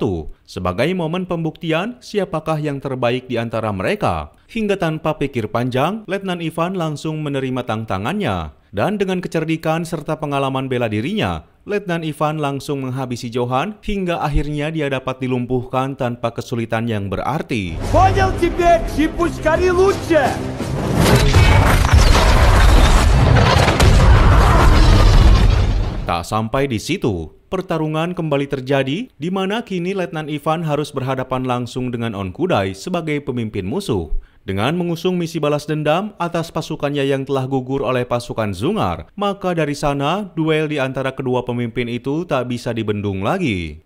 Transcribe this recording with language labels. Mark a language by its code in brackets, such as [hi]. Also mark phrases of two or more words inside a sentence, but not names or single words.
[id] Sebagai momen pembuktian siapakah yang terbaik di antara mereka. Hingga tanpa pikir panjang, Letnan Ivan langsung menerima tantangannya. Dan dengan kecerdikan serta pengalaman bela dirinya, Letnan Ivan langsung menghabisi Johan hingga akhirnya dia dapat dilumpuhkan tanpa kesulitan yang berarti. [ru] Понял теперь, чипучкари лучше! [id] Tak sampai di situ, pertarungan kembali terjadi di mana kini Letnan Ivan harus berhadapan langsung dengan Onkudai sebagai pemimpin musuh. Dengan mengusung misi balas dendam atas pasukannya yang telah gugur oleh pasukan Zungar, maka dari sana duel di antara kedua pemimpin itu tak bisa dibendung lagi.